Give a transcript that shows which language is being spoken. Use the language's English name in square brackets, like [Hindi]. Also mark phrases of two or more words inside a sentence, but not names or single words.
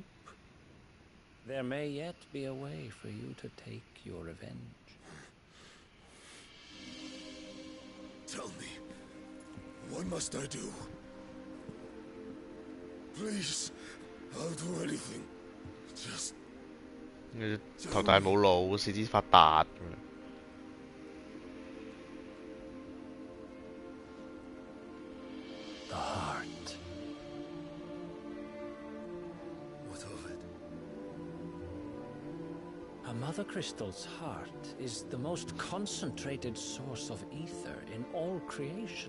[English] There may yet be a way for you to take your revenge. Tell me, what must I do? Please, I'll do anything. Just [Cantonese] 頭大冇腦，四肢發達咁樣。 [English] The heart. What of it? Mother Crystal's heart is the most concentrated source of ether in all creation.